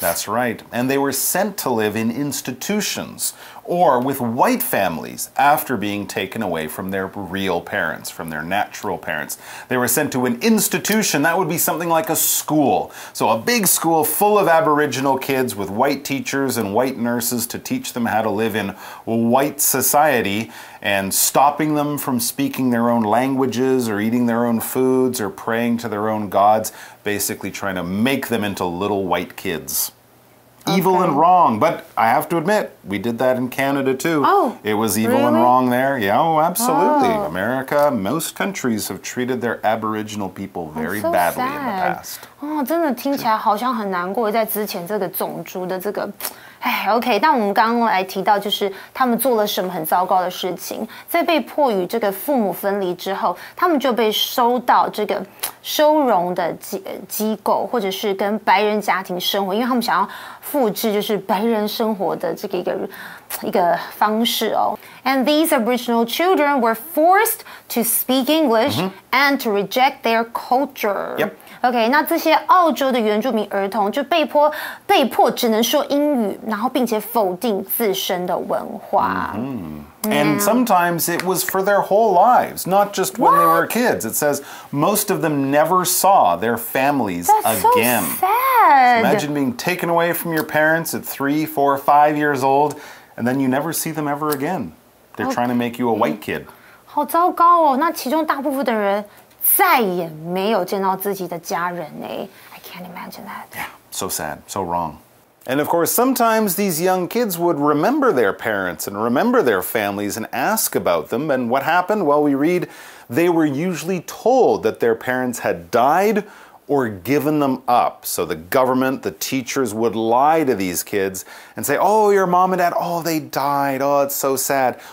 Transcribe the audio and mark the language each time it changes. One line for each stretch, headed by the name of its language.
English: That's right. And they were sent to live in institutions or with white families after being taken away from their real parents, from their natural parents. They were sent to an institution. That would be something like a school. So a big school full of Aboriginal kids with white teachers and white nurses to teach them how to live in white society, and stopping them from speaking their own languages or eating their own foods or praying to their own gods, basically trying to make them into little white kids. Evil and wrong, but I have to admit, we did that in Canada too. Oh, it was evil and wrong there. Yeah, oh, absolutely. America, most countries have treated their Aboriginal people very badly in the past.
Chinese: 哦，真的听起来好像很难过，在之前这个种族的这个。 OK， 但我们刚刚来提到，就是他们做了什么很糟糕的事情，在被迫与这个父母分离之后，他们就被收到这个收容的机构，或者是跟白人家庭生活，因为他们想要复制就是白人生活的这个一个方式哦。
English: And these Aboriginal children were forced to speak English and to reject their culture. Yep.
Chinese: OK， 那这些澳洲的原住民儿童就被迫只能说英语，然后并且否定自身的文化。
English: And sometimes it was for their whole lives, not just when they were kids. It says most of them never saw their families again. So sad. Imagine being taken away from your parents at 3, 4, 5 years old, and then you never see them ever again. They're trying to make you a white kid.
Chinese: 好糟糕哦！那其中大部分的人再也没有见到自己的家人哎。
English: I can't imagine that. Yeah, so sad, so wrong. And of course, sometimes these young kids would remember their parents and remember their families and ask about them. And what happened? Well, we read they were usually told that their parents had died or given them up. So the government, the teachers would lie to these kids and say, oh, your mom and dad, oh, they died. Oh, it's so sad.